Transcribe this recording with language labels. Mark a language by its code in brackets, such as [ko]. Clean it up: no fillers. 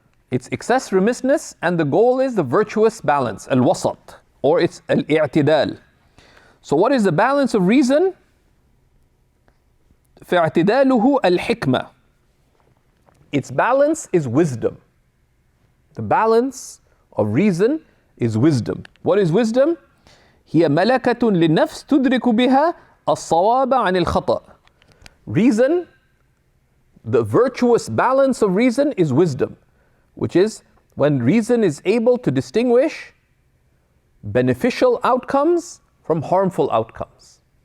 [en] It's excess, remissness, and the goal is the virtuous balance, al-wasat, or it's al-i'tidal. So what is the balance of reason? [ar] فَاعْتِدَالُهُ الْحِكْمَةِ. [en] Its balance is wisdom. The balance of reason is wisdom. What is wisdom? [ar] هي ملكة للنفس تدرك بها الصواب عن الخطأ. [en] Reason, the virtuous balance of reason is wisdom, which is when reason is able to distinguish beneficial outcomes from harmful outcomes.